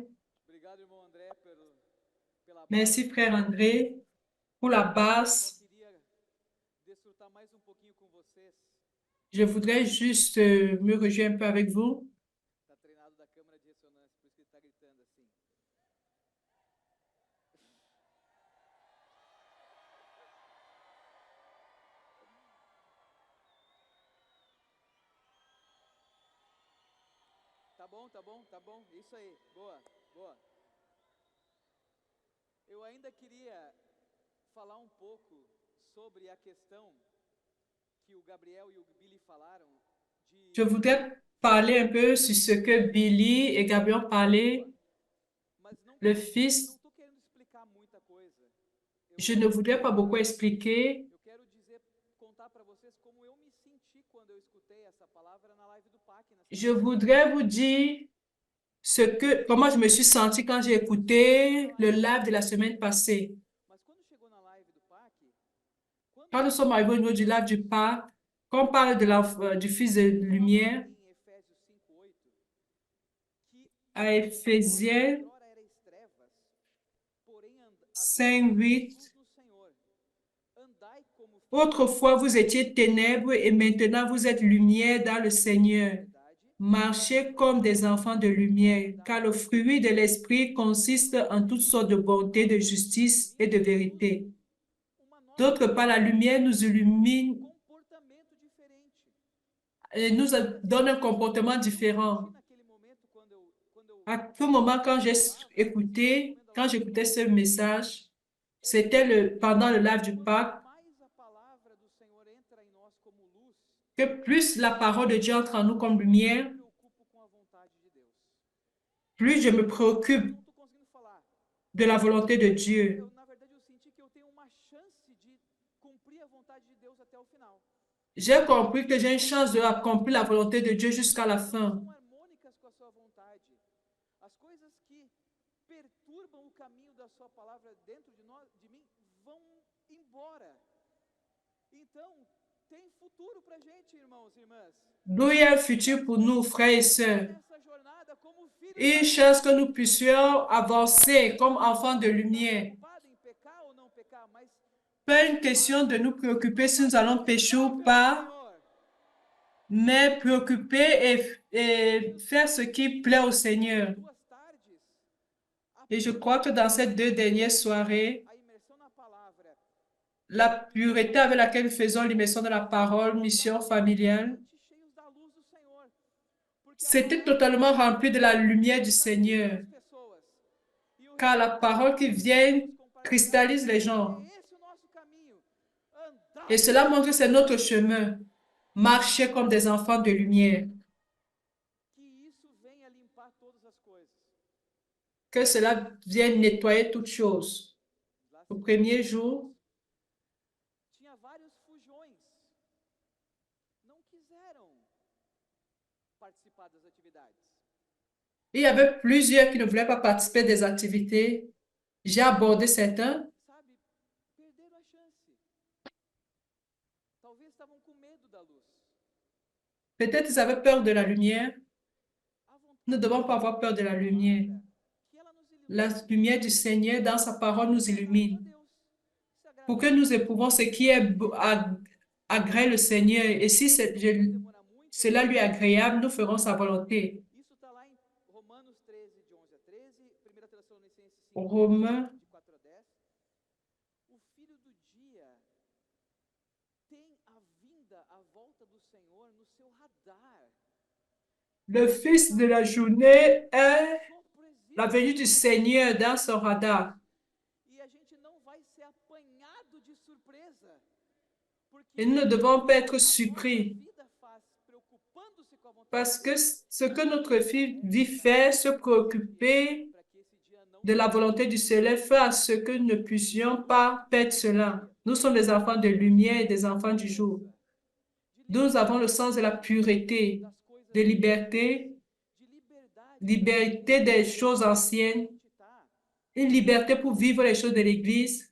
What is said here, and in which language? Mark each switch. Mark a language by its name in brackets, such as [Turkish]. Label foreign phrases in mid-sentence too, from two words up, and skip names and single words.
[Portuguese] Obrigado, irmão André, pela base. [French] Merci, frère André, pour la [Portuguese] Só base. queria desfrutar mais um pouquinho com vocês. Je voudrais juste me rejoindre un peu avec vous. Tá treinado da câmara de ressonância, por isso que ele tá gritando assim. Tá bom, tá bom, tá bom. Isso aí. Boa, boa. Eu ainda queria falar um pouco sobre a questão que o Gabriel e o Billy falaram [French] Je [Portuguese] de [French] voudrais parler un peu sur ce que Billy et Gabriel ont parlé, [Portuguese] mas [French] le [Portuguese] não [French] fils. [Portuguese] tô querendo explicar muita coisa. [French] Je ne voudrais pas beaucoup expliquer. [Portuguese] Eu quero dizer, contar para vocês como eu me senti quando eu escutei essa palavra na live do PAC na [French] Je [Portuguese] semana passada. [French] voudrais vous dire comment je me suis senti quand j'ai écouté le live de la semaine passée. [Portuguese] Mas quando chegou na live do PAC, [French] Quand nous sommes arrivés au niveau du live du Pâques, quand on parle du Fils de lumière, [Portuguese] em Efésios 5:8, que [French] à Éphésiens [Portuguese] outrora erais trevas, porém agora [French] 5, 8, [Portuguese] luz no Senhor. Andai como [French] autrefois vous étiez ténèbres et maintenant vous êtes lumière dans le Seigneur. Marchez comme des enfants de lumière, car le fruit de l'Esprit consiste en toutes sortes de bonté, de justice et de vérité. [Portuguese] uma nova [French] D'autre part, la lumière nous illumine [Portuguese] comportamento diferente. [French] et nous donne un comportement différent. [Portuguese] Naquele momento quando eu [French] À tout moment, quand j'écoutais ce message, c'était pendant le live du Pâques, [Portuguese] mais a palavra do Senhor entra em nós como luz, [French] que plus la parole de Dieu entre en nous comme lumière, [Portuguese] eu me preocupo com a vontade de Deus. [French] plus je me préoccupe [Portuguese] Não tô conseguindo falar. [French] de la volonté de Dieu. [Portuguese] Na verdade, eu senti que eu tenho uma chance de cumprir a vontade de Deus até o final. [French] J'ai compris que j'ai une chance de accomplir la volonté de Dieu jusqu'à la fin. [Portuguese] São harmônicas com a sua vontade. As coisas que perturbam o caminho da sua palavra dentro de nós, de mim, vão embora. Então, tem futuro pra gente, irmãos e irmãs. [French] D'où il y a un futur pour nous, frères et sœurs. [Portuguese] Nessa jornada como filhos [French] Une chance que nous puissions avancer comme enfants de lumière. [Portuguese] preocupados em pecar ou não pecar, mas [French] Pas une question de nous préoccuper si nous allons pécher ou pas, mais préoccuper et faire ce qui plaît au Seigneur. [Portuguese] duas tardes, [French] Et je crois que dans ces 2 dernières soirées, [Portuguese] a imersão na palavra, [French] la pureté avec laquelle nous faisons l'immersion de la parole, mission familiale, [Portuguese] cheios da luz do Senhor. Porque a [French] c'était totalement rempli de la lumière du Seigneur. [Portuguese] as pessoas e o [French] Car la parole qui vient cristallise les gens. [Portuguese] esse é o nosso caminho. Andar [French] Et cela montre que c'est notre chemin. Marcher comme des enfants de lumière. [Portuguese] que isso venha limpar todas as coisas. [French] Que cela vienne nettoyer toutes choses. Au premier jour, [Portuguese] Tinha vários fujões. Não quiseram participar das atividades. [French] il y avait plusieurs qui ne voulaient pas participer des activités. J'ai abordé certains. [Portuguese] Sabe, perderam a chance. Talvez estavam com medo da luz. [French] Peut-être ils avaient peur de la lumière. [Portuguese] A vontade [French] Nous ne devons pas avoir peur de la lumière. [Portuguese] que ela nos ilumine. [French] La lumière du Seigneur dans sa parole nous illumine. [Portuguese] Deus. Se agrada [French] Pour que nous éprouvons ce qui est agrée le Seigneur. Et si [Portuguese] demora muito. [French] cela lui est agréable, nous ferons sa volonté. [Portuguese] Isso está lá em Romanos 13, de 11 a 13, 1 Tessalonicenses 5, [French] Romains [Portuguese] de 4 a 10. O filho do dia tem a [French] Le fils de la journée est [Portuguese] sopro [French] la [Portuguese] existe. [French] venue du Seigneur dans son radar. [Portuguese] E a gente não vai ser apanhado de surpresa. [French] Et [Portuguese] Porque [French] nous ne devons pas être [Portuguese] a nossa [French] surpris [Portuguese] vida faz preocupando-se com a vontade parce de [French] que [Portuguese] Deus. [French] ce que notre vie fait, se préoccuper [Portuguese] Para que esse dia não [French] de la [Portuguese] seja [French] volonté du Seigneur, fait à ce que nous ne puissions pas perdre cela. Nous sommes des enfants de lumière et des enfants du jour. [Portuguese] de [French] Nous avons le [Portuguese] liberdade [French] sens de la pureté, [Portuguese] das coisas [French] de [Portuguese] de Deus, [French] liberté, [Portuguese] de liberdade [French] liberté des choses anciennes, [Portuguese] tá [French] une liberté pour vivre les choses de l'Église